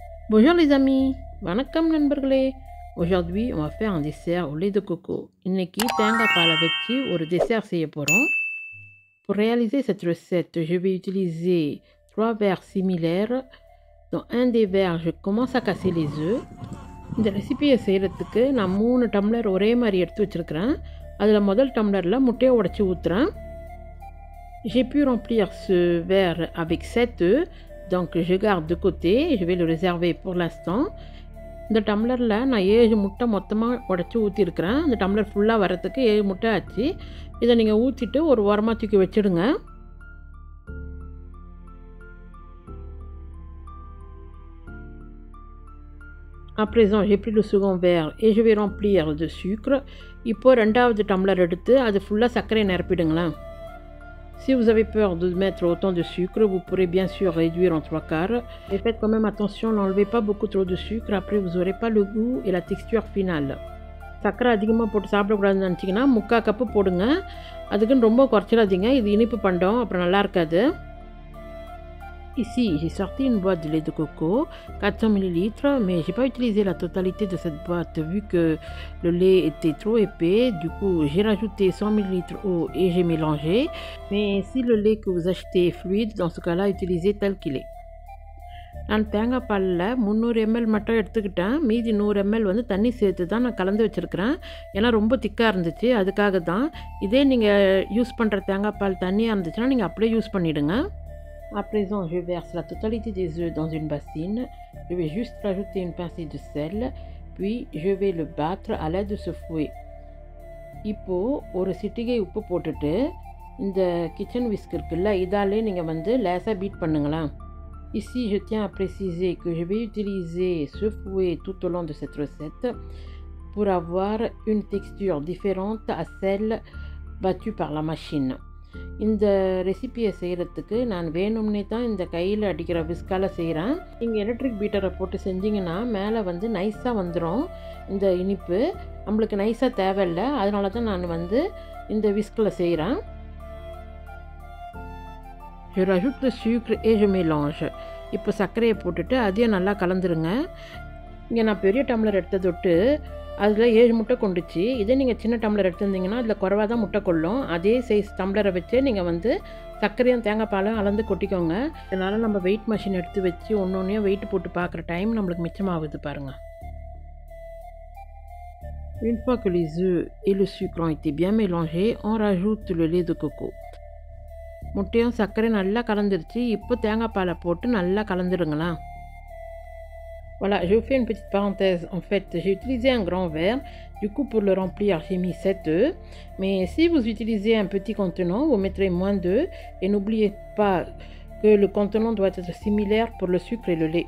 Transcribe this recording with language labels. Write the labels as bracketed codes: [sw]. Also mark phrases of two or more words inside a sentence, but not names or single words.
[fr] Bonjour les amis, [ta] வணக்கம் நண்பர்களே. [fr] Aujourd'hui on va faire un dessert au lait de coco. [ta] இன்னைக்கு தேங்காய் பாலை வச்சு ஒரு dessert செய்ய போகிறோம். [fr] Pour réaliser cette recette, je vais utiliser 3 verres similaires. Dans un des verres, je commence à casser les œufs. [ta] இந்த ரெசிபியை செய்கிறதுக்கு நான் 3 டம்ளர் ஒரே மாதிரி எடுத்து வச்சுருக்கிறேன். அதில் முதல் டம்ளரில் முட்டையை உடச்சி ஊற்றுறேன். [fr] J'ai pu remplir ce verre avec 7 œufs. Donc je garde de côté, je vais le réserver pour l'instant. [ta] இந்த டம்ளரில் நான் 7 முட்டை மொத்தமாக உடச்சி ஊற்றிருக்கிறேன். இந்த டம்ளர் ஃபுல்லாக வரத்துக்கு 7 முட்டை ஆச்சு. இதை நீங்கள் ஊற்றிட்டு ஒரு ஓரமாக தூக்கி வச்சுடுங்க. [fr] À présent, j'ai pris le second verre et je vais remplir de sucre. [ta] இப்போ ரெண்டாவது டம்ளர் எடுத்து அது ஃபுல்லாக சர்க்கரை நிரப்பிடுங்களேன். [fr] Si vous avez peur de mettre autant de sucre, vous pourrez bien sûr réduire en 3/4. Et faites quand même attention, n'enlevez pas beaucoup trop de sucre, après vous n'aurez pas le goût et la texture finale. [ta] சர்க்கரை அதிகமாக போட்டு சாப்பிடக்கூடாதுன்னு நினச்சிங்கன்னா 3/4 கப்பு போடுங்க. அதுக்குன்னு ரொம்ப குறைச்சிடாதீங்க, இது இனிப்பு பண்டம், அப்புறம் நல்லா இருக்காது. [fr] Ici, j'ai sorti une boîte de lait de coco, 400 ml, mais je n'ai pas utilisé la totalité de cette boîte vu que le lait était trop épais. Du coup, j'ai rajouté 100 ml d'eau et j'ai mélangé. Mais si le lait que vous achetez est fluide, dans ce cas-là, utilisez tel qu'il est. [ta] நான் தேங்காய் பாலில் 300 ml மட்டும் எடுத்துக்கிட்டேன். மீதி 100 ml வந்து தண்ணி சேர்த்து தான் நான் கலந்து வச்சுருக்கிறேன். ஏன்னா ரொம்ப திக்காக இருந்துச்சு, அதுக்காக தான். இதே நீங்கள் யூஸ் பண்ணுற தேங்காய் பால் தண்ணியாக இருந்துச்சுன்னா நீங்கள் அப்படியே யூஸ் பண்ணிவிடுங்க. [fr] À présent, je verse la totalité des œufs dans une bassine. Je vais juste rajouter une pincée de sel, puis je vais le battre à l'aide de ce fouet. [ta] இப்போது ஒரு சிட்டிகை உப்பு போட்டுட்டு இந்த [en] kitchen whisk [ta] இருக்குல்ல, இதாலே நீங்கள் வந்து லேசாக பீட் பண்ணுங்களேன். [fr] Ici, je tiens à préciser que je vais utiliser ce fouet tout au long de cette recette pour avoir une texture différente à celle battue par la machine. [ta] இந்த ரெசிபியை செய்கிறதுக்கு நான் வேணும்னே தான் இந்த கையில் அடிக்கிற விஸ்கால் செய்கிறேன். நீங்கள் [en] electric beater [ta] போட்டு செஞ்சிங்கன்னா மேலே வந்து நைஸாக வந்துடும். இந்த இனிப்பு நம்மளுக்கு நைஸாக தேவையில்லை, அதனால தான் நான் வந்து இந்த விஸ்கில் செய்கிறேன். [fr] Je rajoute le sucre et je mélange. [ta] இப்போ சர்க்கரையை போட்டுட்டு அதையும் நல்லா கலந்துருங்க. இங்கே நான் பெரிய டம்ளர் எடுத்ததொட்டு அதில் 7 முட்டை கொண்டுச்சு. இதே நீங்கள் சின்ன டம்ளர் எடுத்துருந்தீங்கன்னா அதில் குறைவாக தான் முட்டை கொள்ளும். அதே சைஸ் டம்ளரை வச்சு நீங்கள் வந்து சர்க்கரையும் தேங்காய் பாலும் அளந்து கொட்டிக்கோங்க. இதனால் நம்ம [en] weight machine [ta] எடுத்து வச்சு ஒன்றையும் வெயிட் போட்டு பார்க்குற டைம் நம்மளுக்கு மிச்சமாகுது பாருங்கள். [fr] Une fois que les œufs et le sucre ont été bien mélangés, on rajoute le lait de coco. [ta] முட்டையும் சர்க்கரை நல்லா கலந்துருச்சு. இப்போ தேங்காய் பாலை போட்டு நல்லா கலந்துடுங்களா. [fr] Voilà, je vous fais une petite parenthèse. En fait, j'ai utilisé un grand verre. Du coup, pour le remplir, j'ai mis 7 œufs. Mais si vous utilisez un petit contenant, vous mettrez moins d'œufs. Et n'oubliez pas que le contenant doit être similaire pour le sucre et le lait.